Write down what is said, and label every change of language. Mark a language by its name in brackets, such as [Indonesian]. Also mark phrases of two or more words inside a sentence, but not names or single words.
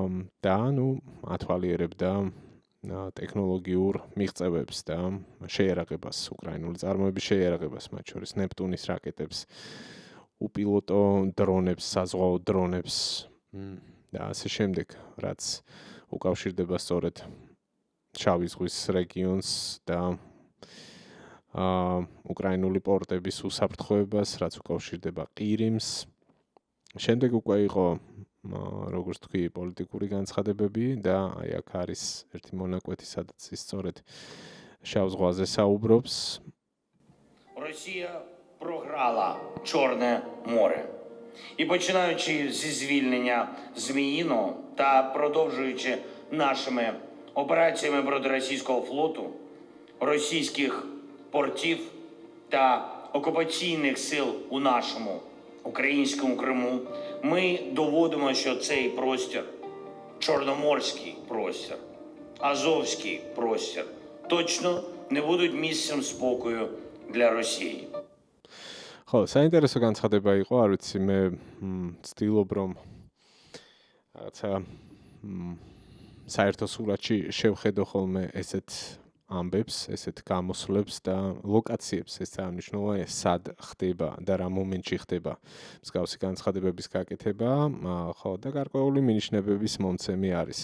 [Georgian] და ათვალიერებდა ტექნოლოგიურ მიღწევებს და შეიარაღებას, უკრაინული წარმოების შეიარაღებას, მათ შორის ნეპტუნის რაკეტებს, უპილოტო დრონებს, საზღვაო დრონებს და ასე შემდეგ, რაც უკავშირდება სწორედ შავი ზღვის რეგიონს და უკრაინული პორტების უსაფრთხოებას, რაც უკავშირდება ყირიმს. შემდეგ უკვე იყო, როგორც თქვი, პოლიტიკური განცხადებები და აი აქ არის ერთი მონაკვეთი, სადაც ის სწორედ შავ ზღვაზე საუბრობს. [Ukrainian] Росія програла Чорне море. І починаючи зі звільнення Зміїного та продовжуючи нашими операціями проти російського флоту, російських портів та окупаційних сил у нашому українському Криму, ми доводимо, що цей простір, Чорноморський простір, Азовський простір, точно не будуть місцем спокою для Росії. [Georgian] ხო, საინტერესო განცხადება იყო, არ ვიცი, მე ვცდილობ რომ რაღაცა საერთო სურათში შევხედო ხოლმე ესეთ ამბებს, ესეთ გამოსვლებს და ლოკაციებს, ეს წარმონიშნულა სად ხდება და რა მომენტში ხდება მსგავსი განცხადებების გაკეთება, ხო, და გარკვეული მინიშნებების მომცემი არის.